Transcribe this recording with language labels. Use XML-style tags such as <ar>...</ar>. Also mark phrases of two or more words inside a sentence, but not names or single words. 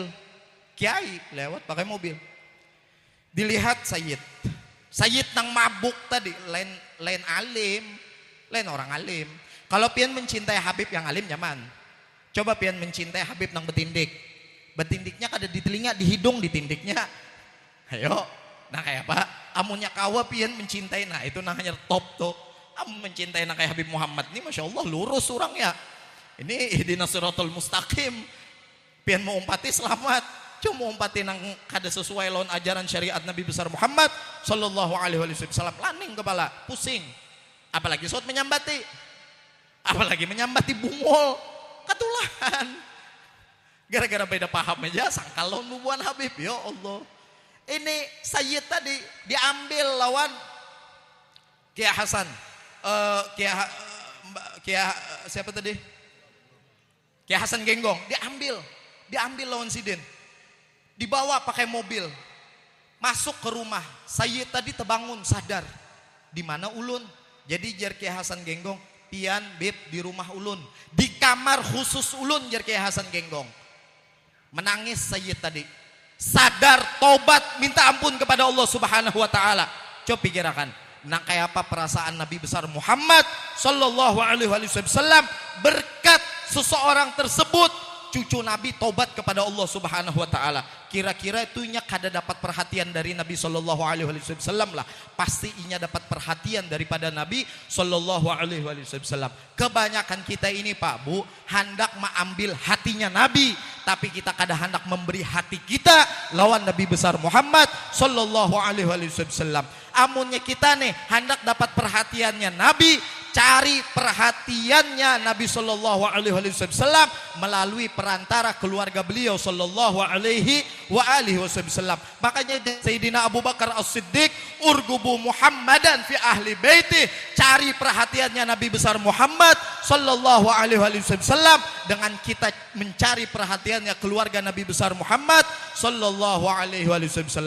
<bjn>Kiai lewat pakai mobil. Dilihat Sayyid nang mabuk tadi, lain alim, lain orang alim. Kalau pian mencintai Habib yang alim nyaman. Coba pian mencintai Habib nang betindik. Betindiknya kada di telinga, di hidung ditindiknya. Ayo, nah kayak apa? Amunnya kawa pian mencintai, nah itu namanya top tuh. Amun mencintai nang kayak Habib Muhammad ini</bjn> <ar>ما شاء الله</ar> <bjn>lurus orangnya.</bjn> <ar>Ini اهدنا الصراط المستقيم.</ar> <bjn>Pian mau umpati selamat. Cuma umpati nang kada sesuai lawan ajaran syariat Nabi besar Muhammad</bjn> <ar>صلى الله عليه وسلم,</ar> <bjn>laning kepala, pusing. Apalagi saat menyambati. Apalagi menyambati bungol, katulahan. Gara-gara beda paham aja sangkal lawan nubuan Habib. Ya Allah. Ini Sayyid tadi diambil lawan Kiai Hasan. Siapa tadi? Kiai Hasan Genggong diambil lawan Sidin. Dibawa pakai mobil. Masuk ke rumah. Sayyid tadi terbangun sadar. Di mana ulun? Jadi jar Kiai Hasan Genggong, pian beb di rumah ulun. Di kamar khusus ulun jar Kiai Hasan Genggong. Menangis Sayyid tadi. Sadar, tobat, minta ampun kepada Allah</bjn> <ar>سبحانه وتعالى.</ar> <bjn>Coba pikirkan. Nah kayak apa perasaan Nabi besar Muhammad</bjn> <ar>صلى الله عليه وسلم</ar> <bjn>berkat seseorang tersebut, cucu Nabi tobat kepada Allah</bjn> <ar>سبحانه وتعالى.</ar> <bjn>Kira-kira itunya kada dapat perhatian dari Nabi</bjn> <ar>صلى الله عليه وسلم</ar> <bjn>lah. Pasti inya dapat perhatian daripada Nabi</bjn> <ar>صلى الله عليه وسلم.</ar> <bjn>Kebanyakan kita ini Pak Bu hendak mengambil hatinya Nabi, tapi kita kada hendak memberi hati kita lawan Nabi besar Muhammad</bjn> <ar>صلى الله عليه وسلم.</ar> <bjn>amunnya kita nih hendak dapat perhatiannya Nabi, cari perhatiannya Nabi</bjn> <ar>صلى الله عليه وسلم</ar> <bjn>melalui perantara keluarga beliau</bjn> <ar>صلى الله عليه وسلم.</ar> <bjn>Makanya Sayyidina Abu Bakar As-Siddiq,</bjn> <ar>ارقبوا محمدا في أهل بيته,</ar> <bjn>cari perhatiannya Nabi besar Muhammad</bjn> <ar>صلى الله عليه وسلم</ar> <bjn>dengan kita mencari perhatiannya keluarga Nabi besar Muhammad</bjn> <ar>صلى الله عليه وسلم.</ar>